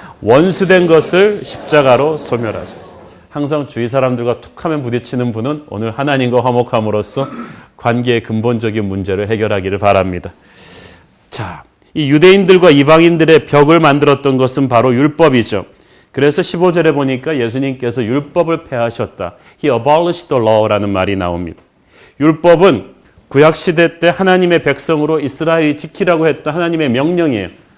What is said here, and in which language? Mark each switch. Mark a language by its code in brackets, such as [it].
[ko] 원수된 것을 십자가로 소멸하죠. 항상 주위 사람들과 툭하면 부딪히는 분은 오늘 하나님과 화목함으로써 관계의 근본적인 문제를 해결하기를 바랍니다. 자, 이 유대인들과 이방인들의 벽을 만들었던 것은 바로 율법이죠. 그래서 15절에 보니까 예수님께서 율법을 폐하셨다. [en] He abolished the law라는 [ko] 말이 나옵니다. 율법은 구약시대 때 하나님의 백성으로 이스라엘이 지키라고 했던 하나님의 명령이에요.